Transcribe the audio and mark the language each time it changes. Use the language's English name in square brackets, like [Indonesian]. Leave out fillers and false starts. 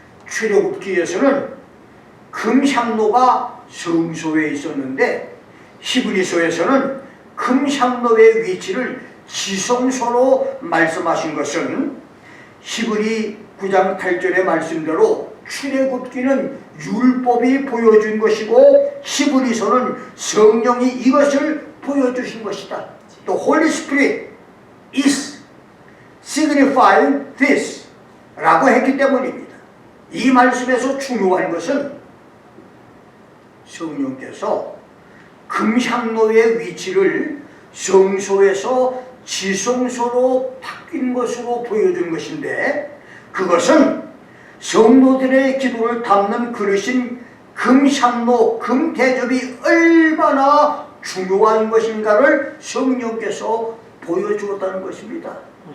[Korean] 출애굽기에서는 금향로가 성소에 있었는데 히브리서에서는 금향로의 위치를 지성소로 말씀하신 것은 히브리 9장 8절의 말씀대로 출애굽기는 율법이 보여준 것이고 히브리서는 성령이 이것을 보여주신 것이다. 또 [English] Holy Spirit is signifying this [Korean] 라고 했기 때문입니다. 이 말씀에서 중요한 것은 성령께서 금향로의 위치를 성소에서 지성소로 바뀐 것으로 보여준 것인데 그것은 성도들의 기도를 담는 그릇인 금향로, 금대접이 얼마나 중요한 것인가를 성령께서 보여주었다는 것입니다.